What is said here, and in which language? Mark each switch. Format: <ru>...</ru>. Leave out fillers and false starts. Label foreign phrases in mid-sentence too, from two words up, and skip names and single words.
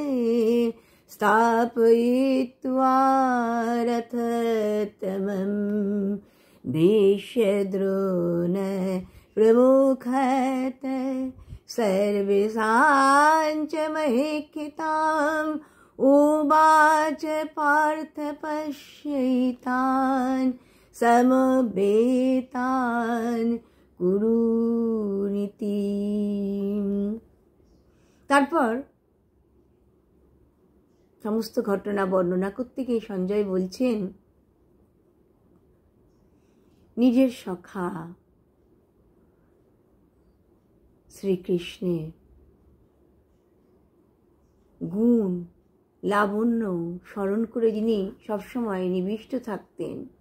<sa>स्थापयित्वा रथोत्तमं भीष्मद्रोण प्रमुखत सर्वेषाञ्च महीक्षिताम् उवाच पार्थ पश्यैतान् সমবেতান কুরুনীতি।</sa> <bn>তারপর সমস্ত ঘটনা বর্ণনা করতে গিয়ে সঞ্জয় বলছেন, নিজের সখা শ্রীকৃষ্ণের গুণ লাবণ্য স্মরণ করে যিনি সবসময় নিবিষ্ট থাকতেন,</bn>